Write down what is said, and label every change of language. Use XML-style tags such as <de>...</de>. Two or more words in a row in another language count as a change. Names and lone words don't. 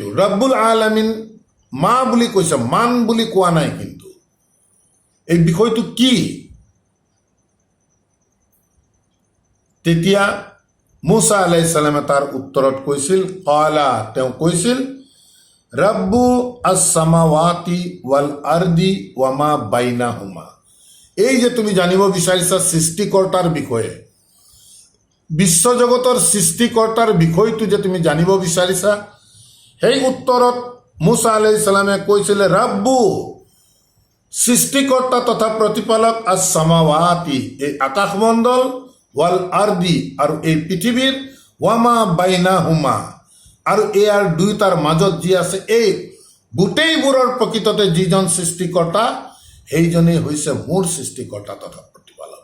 <ar>رب العالمين</ar> <as>মা বুলি কৈছে, মান বুলি কোৱা নাই। কিন্তু এই বিষয়টো কি? তেতিয়া মুছা</as> <ar>عليه السلام</ar> <as>তাৰ উত্তৰত কৈছিল, কালা, তেওঁ কৈছিল,</as> <ar>رب السماوات والأرض وما بينهما.</ar> <as>এই যে তুমি জানিব বিচাৰিছা সৃষ্টিকৰ্তাৰ বিষয়ে, বিশ্বজগতৰ সৃষ্টিকৰ্তাৰ বিষয়টো যে তুমি জানিব বিচাৰিছা, সেই উত্তৰত মুছা</as> <ar>عليه السلام</ar> <as>কৈছিলে, ৰব্বু, সৃষ্টিকৰ্তা তথা প্ৰতিপালক, আস-সামাৱাতি, এই আকাশমণ্ডল,</as> <ar>والأرض,</ar> <as>আৰু এই পৃথিৱীৰ,</as> <ar>وما بينهما,</ar> <as>আৰু ইয়াৰ দুয়োটাৰ মাজত যি আছে, এই গোটেইবোৰৰ প্ৰকৃততে যিজন সৃষ্টিকৰ্তা, সেইজনেই হৈছে মোৰ সৃষ্টিকৰ্তা তথা প্ৰতিপালক।</as>